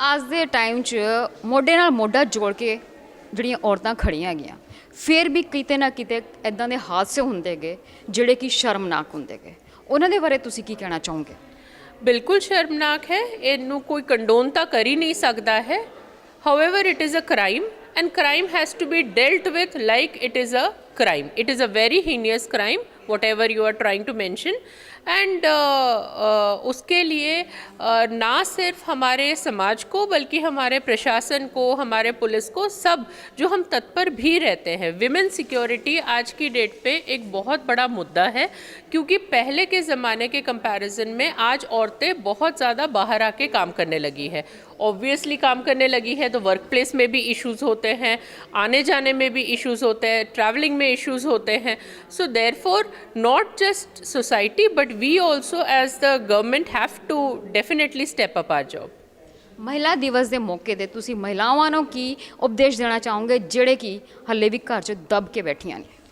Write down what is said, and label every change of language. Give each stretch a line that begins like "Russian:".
Punjabi: ਅੱਜ ਦੇ ਟਾਈਮ 'ਚ ਮੋਢੇ ਨਾਲ ਮੋਢਾ ਜੋੜ ਕੇ ਜਿਹੜੀਆਂ ਔਰਤਾਂ ਖੜੀਆਂ ਹੈਗੀਆਂ, ਫਿਰ ਵੀ ਕਿਤੇ ਨਾ ਕਿਤੇ ਇੱਦਾਂ ਦੇ ਹਾਦਸੇ ਹੁੰਦੇ ਗਏ ਜਿਹੜੇ ਕਿ ਸ਼ਰਮਨਾਕ ਹੁੰਦੇ ਗਏ। ਉਹਨਾਂ ਦੇ ਬਾਰੇ ਤੁਸੀਂ ਕੀ ਕਹਿਣਾ ਚਾਹੋਗੇ? ਬਿਲਕੁਲ ਸ਼ਰਮਨਾਕ ਹੈ। ਇਹਨੂੰ ਕੋਈ ਕੰਡੋਨ ਤਾਂ ਕਰ ਹੀ ਨਹੀਂ ਸਕਦਾ ਹੈ।
English: However it is a crime and crime has to be dealt with like it is a crime. It is a very heinous crime whatever you are trying to mention, and
Hindi: उसके लिए ना सिर्फ हमारे समाज को बल्कि हमारे प्रशासन को, हमारे पुलिस को, सब जो हम तत्पर भी रहते हैं। विमेन सिक्योरिटी आज की डेट पे एक बहुत बड़ा मुद्दा है, क्योंकि पहले के ज़माने के कंपैरिजन में आज औरतें बहुत ज़्यादा बाहर आके काम करने लगी है। ऑब्वियसली काम करने लगी है तो वर्क प्लेस में भी इश्यूज़ होते हैं, आने जाने में भी इश्यूज़ होते हैं, ट्रैवलिंग में इश्यूज़ होते हैं।
English: So therefore not just society but we also as the government have to definitely step up our job.
Punjabi: ਮਹਿਲਾ ਦਿਵਸ ਦੇ ਮੌਕੇ 'ਤੇ ਤੁਸੀਂ ਮਹਿਲਾਵਾਂ ਨੂੰ ਕੀ ਉਪਦੇਸ਼ ਦੇਣਾ ਚਾਹੋਗੇ ਜਿਹੜੇ ਕਿ ਹਾਲੇ ਵੀ ਘਰ 'ਚ ਦਬ ਕੇ ਬੈਠੀਆਂ ਨੇ?